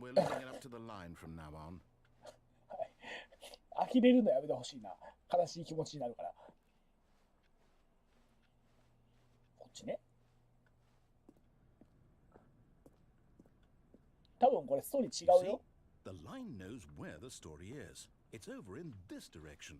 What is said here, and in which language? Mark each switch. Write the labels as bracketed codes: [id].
[en] We're leaving it up to the line from now on. [ja] 呆れるのやめてほしいな。悲しい気持ちになるから。こっちね。多分これストーリー違う [en] See? [ja] よ。 [en] The line knows where the story is. It's over in this direction.